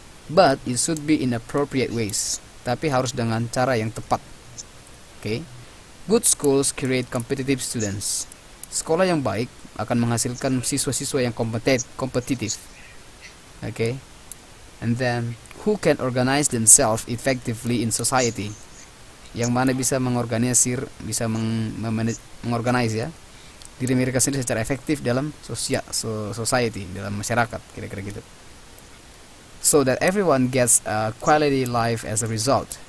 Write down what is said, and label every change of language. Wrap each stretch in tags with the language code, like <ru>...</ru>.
<en>But it should be in appropriate ways.</en> <id>Tapi harus dengan cara yang tepat.</id> <en>Okay? Good schools create competitive students.</en> <id>Sekolah yang baik akan menghasilkan siswa-siswa yang kompetitif.</id> <en>Okay? And then, who can organize themselves effectively in society?</en> <id>Yang mana bisa mengorganisir, bisa mengorganize ya diri mereka sendiri secara efektif dalam society, dalam masyarakat, kira-kira gitu.</id> <en>So that everyone gets a quality life as a result.</en>